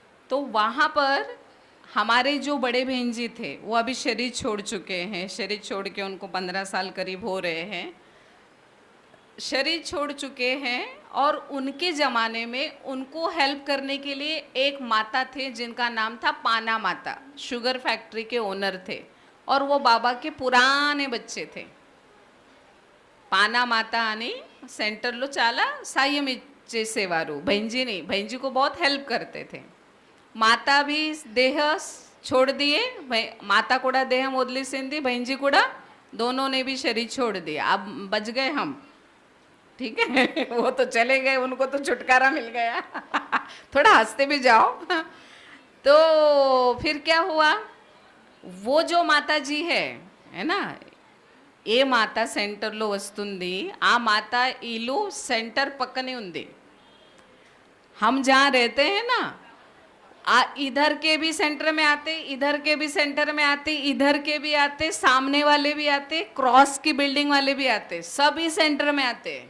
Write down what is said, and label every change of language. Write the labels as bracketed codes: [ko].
[hi] तो वहाँ पर हमारे जो बड़े बहन जी थे वो अभी शरीर छोड़ चुके हैं, शरीर छोड़ के उनको 15 साल करीब हो रहे हैं, शरीर छोड़ चुके हैं, और उनके ज़माने में उनको हेल्प करने के लिए एक माता थे जिनका नाम था पाना माता, शुगर फैक्ट्री के ओनर थे, और वो बाबा के पुराने बच्चे थे. [te] పానా మాత అని సెంటర్లో చాలా సాయం ఇచ్చేసేవారు. [hi] బహంజీ को बहुत हेल्प करते थे. మాతా भी देह छोड़ दिए, माता [te] కూడా దేహం వదిలేసింది, బహంజీ కూడా, [hi] दोनों ने भी शरीर छोड़ दिया. अब बच गए हम, ठीक है? वो तो चले गए, उनको तो छुटकारा मिल गया. थोड़ा हंसते भी जाओ. तो फिर क्या हुआ, वो जो माता जी है ना, [te] ఏ మాత సెంటర్లో వస్తుంది, ఆ మాత ఇల్లు సెంటర్ పక్కనే ఉంది. [hi] हम जहाँ रहते हैं ना, इधर के भी सेंटर में आते, इधर के भी सेंटर में आते, इधर के भी आते, सामने वाले भी आते, क्रॉस की बिल्डिंग वाले भी आते, सभी सेंटर में आते.